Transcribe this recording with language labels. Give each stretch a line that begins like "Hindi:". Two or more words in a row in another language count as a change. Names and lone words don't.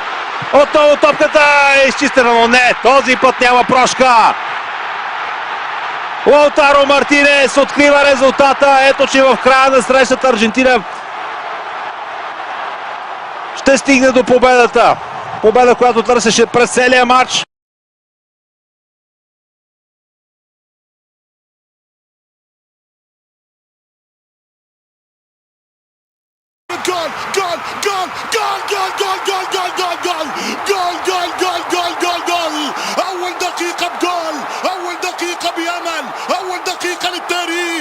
Bulgarian: Отново топката е изчистена, но не. Този път няма прошка. Лаутаро Мартинес открива резултата. Ето, че в края на срещата Аржентина ще стигне до победата. Победа, която търсеше през целия матч.
Arabic: جول جول جول جول جول جول جول جول جول جول جول جول جول جول جول اول دقيقة بجول، اول دقيقة بأمل، اول دقيقة للتاريخ.